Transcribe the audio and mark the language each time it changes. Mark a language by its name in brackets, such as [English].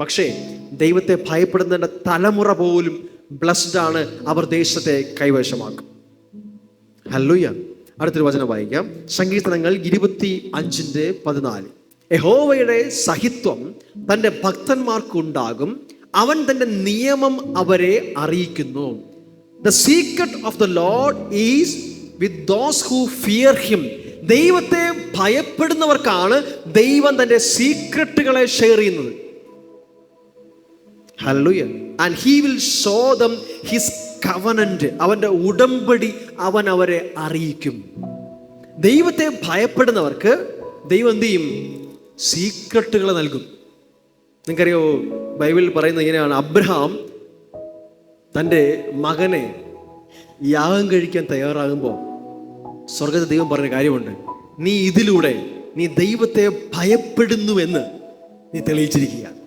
[Malayalam] പക്ഷേ ദൈവത്തെ ഭയപ്പെടുന്നതിൻ്റെ തലമുറ പോലും ബ്ലസ്ഡ് ആണ്, അവർ ദേശത്തെ കൈവശമാക്കും. ഹല്ലേലൂയ. അടുത്തൊരു വചനം വായിക്കാം. സങ്കീർത്തനങ്ങൾ 25:14. യഹോവയുടെ സഹിത്വം തൻ്റെ ഭക്തന്മാർക്കുണ്ടാകും, അവൻ തൻ്റെ നിയമം അവരെ അറിയിക്കുന്നു. [English] The secret of the Lord is with those who fear him. [Malayalam] ദൈവത്തെ ഭയപ്പെടുന്നവർക്കാണ് ദൈവം തൻ്റെ സീക്രട്ടുകളെ ഷെയർ ചെയ്യുന്നത്. Hallelujah. [English] And he will show them his covenant. [Malayalam] അവൻ്റെ ഉടമ്പടി അവൻ അവരെ അറിയിക്കും. ദൈവത്തെ ഭയപ്പെടുന്നവർക്ക് ദൈവം എന്ത് ചെയ്യും? സീക്രട്ടുകൾ നൽകും. നിങ്ങൾക്കറിയോ, ബൈബിളിൽ പറയുന്നത് ഇങ്ങനെയാണ്, അബ്രഹാം തൻ്റെ മകനെ യാഗം കഴിക്കാൻ തയ്യാറാകുമ്പോൾ സ്വർഗ്ഗത്തിൽ ദൈവം പറഞ്ഞ കാര്യമുണ്ട്, നീ ഇതിലൂടെ നീ ദൈവത്തെ ഭയപ്പെടുന്നുവെന്ന് നീ തെളിയിച്ചിരിക്കുക.